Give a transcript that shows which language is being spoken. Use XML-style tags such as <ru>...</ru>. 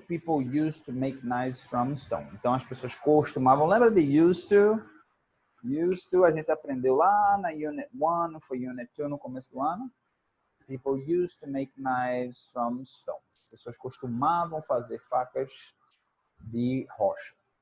<en>People used to make knives from stone.</en> <pt>Então, as pessoas costumavam. Lembra de used to? Used to, a gente aprendeu lá na Unit 1, foi Unit 2 no começo do ano.</pt> <en>People used to make knives from stone.</en> <pt>As pessoas costumavam fazer facas de rocha.</pt>